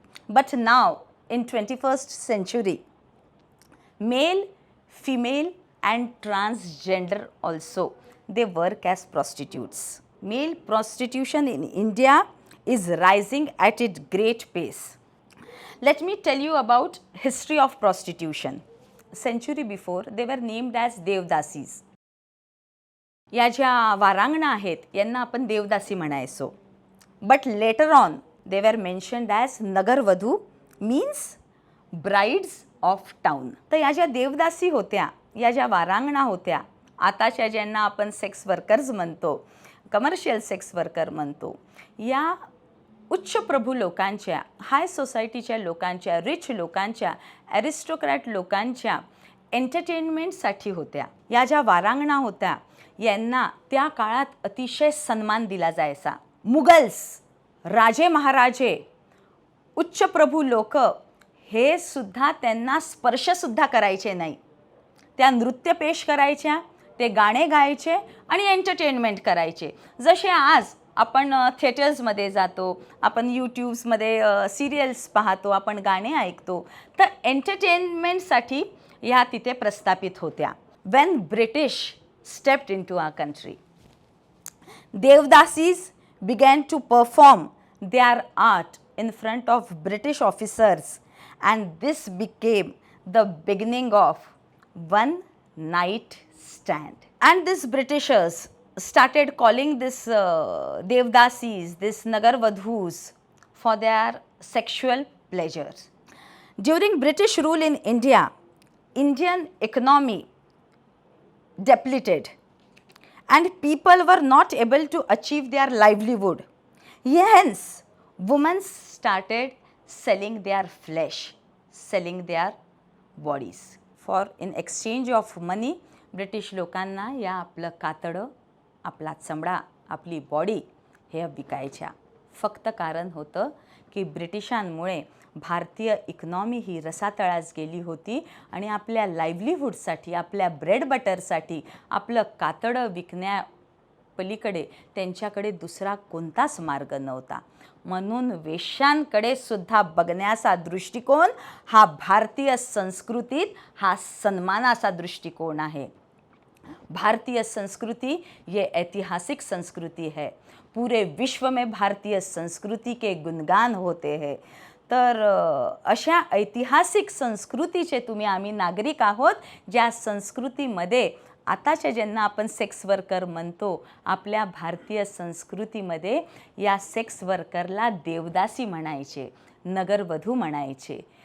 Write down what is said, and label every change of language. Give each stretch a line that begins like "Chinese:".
English: But now in 21st century, male, female and transgender also, they work as prostitutes. Male prostitution in India is rising at a great pace. Let me tell you about history of prostitution. Century before, they were named as devdasis.
Marathi: या ज्या वारांगणा आहेत यांना आपण देवदासी म्हणायचो.
English: But later on, they were mentioned as nagarvadhu, means brides of town.
Marathi: तर या ज्या देवदासी होत्या, या ज्या वारांगणा होत्या, आताच्या ज्यांना आपण सेक्स वर्कर्स म्हणतो, कमर्शियल सेक्स वर्कर म्हणतो, या उच्च प्रभू लोकांच्या, हाय सोसायटीच्या लोकांच्या, रिच लोकांच्या, ॲरिस्टोक्रॅट लोकांच्या एंटरटेनमेंटसाठी होत्या. या ज्या वारांगणा होत्या यांना त्या काळात अतिशय सन्मान दिला जायचा. मुघल्स, राजे महाराजे, उच्च प्रभू लोक हे सुद्धा त्यांना स्पर्शसुद्धा करायचे नाही. त्या नृत्य पेश करायच्या, ते गाणे गायचे आणि एंटरटेनमेंट करायचे. जसे आज आपण थिएटर्समध्ये जातो, आपण यूट्यूब्समध्ये सिरियल्स पाहतो, आपण गाणे ऐकतो, तर एंटरटेनमेंटसाठी ह्या तिथे प्रस्थापित होत्या.
English: When British stepped in to our country, devadasis began to perform their art in front of British officers, and this became the beginning of one night stand. And these Britishers started calling this Devdasis, this Nagarvadhus, for their sexual pleasures. During British rule in India, Indian economy depleted and people were not able to achieve their livelihood. Hence, women started selling their flesh, selling their bodies. For in exchange of money,
Marathi: British लोकांना या आपलं कातडं, आपला चमडा, आपली body हे विकायच्या. फक्त कारण होतं की ब्रिटिशांमुळे भारतीय इकॉनॉमी ही रसातळास गेली होती आणि आपल्या लाईव्हलीहूडसाठी, आपल्या ब्रेड बटरसाठी आपलं कातडं विकण्या पलीकडे त्यांच्याकडे दुसरा कोणताच मार्ग नव्हता. म्हणून वेश्यांकडे सुद्धा बघण्याचा दृष्टिकोन हा भारतीय संस्कृतीत हा सन्मानाचा दृष्टिकोन आहे.
Hindi: भारतीय संस्कृति ये ऐतिहासिक संस्कृति है. पूरे विश्व में भारतीय संस्कृति के गुणगान होते हैं.
Marathi: तर अशा ऐतिहासिक संस्कृतीचे तुम्ही आम्ही नागरिक आहोत, ज्या संस्कृतीमध्ये आताच्या ज्यांना आपण सेक्स वर्कर म्हणतो, आपल्या भारतीय संस्कृतीमध्ये या सेक्स वर्करला देवदासी म्हणायचे, नगरवधू म्हणायचे.